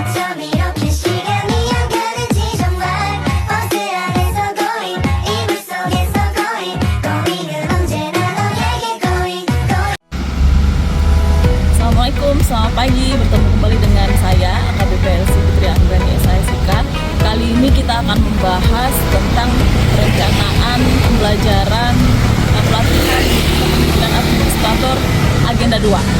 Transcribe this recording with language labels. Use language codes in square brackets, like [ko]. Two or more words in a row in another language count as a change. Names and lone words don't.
[ko] 밤 이렇게 시간이 안 가는지 정말 버스 안에서 going 이불 속에서 going은 언제나 너에게 going. [id] Assalamualaikum, selamat pagi. Bertemu kembali dengan saya AKBP Elsie Putri Anggreni SISK. Kali ini kita akan membahas tentang perencanaan pembelajaran pelatihan kepemimpinan administrator agenda 2.